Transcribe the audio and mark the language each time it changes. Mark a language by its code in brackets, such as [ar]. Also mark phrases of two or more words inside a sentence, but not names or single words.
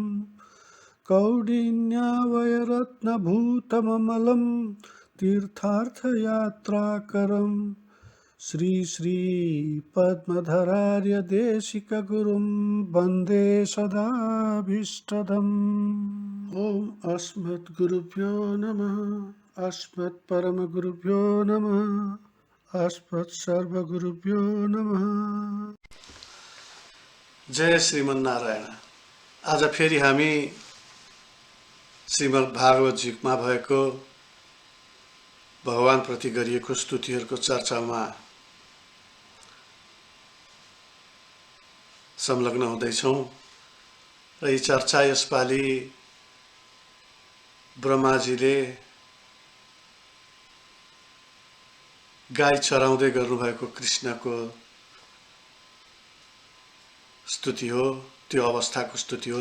[sa] कौडिन्यावयरत्नभूतममलं तीर्थार्थयात्राकरं श्रीपद्मधरार्यदेशिकगुरुं वन्दे सदाभीष्टदम् ॐ अस्मद्गुरुभ्यो नमः अस्मत्परमगुरुभ्यो नमः अस्मत्सर्वगुरुभ्यो नमः। जय श्रीमन्नारायण। [ne] आज फेरि हामी श्रीमद् भागवतजीमा भएको भगवानप्रति गरिएको स्तुतिहरूको चर्चामा संलग्न हुँदैछौँ र यी चर्चा यसपालि ब्रह्माजीले गाई चराउँदै गर्नुभएको कृष्णको स्तुति हो, त्यो अवस्थाको स्तुति हो।